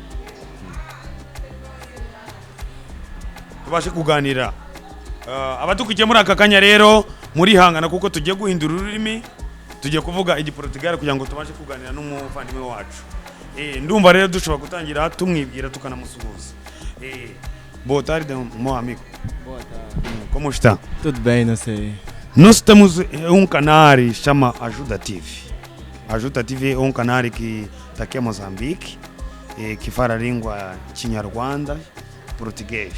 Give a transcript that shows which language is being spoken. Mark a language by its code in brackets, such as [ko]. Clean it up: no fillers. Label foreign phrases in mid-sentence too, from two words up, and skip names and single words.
[rw] Abatukiye muri aka kanya rero muri hangana kuko tugiye guhindura ururimi, tugiye kuvuga igiportugal kugira ngo tubashe kuganira n'umuvandimwe wacu. Ndumva rero dushobora gutangira tumwibwira tukanamusuhuza. [pt] Boa tarde, meu amigo. Boa tarde. Como está? Tudo bem, não sei. Nós temos canal que chama Ajuda TV. Ajuda TV é canal que está aqui em Moçambique, que fala a língua Chinyarwanda, português.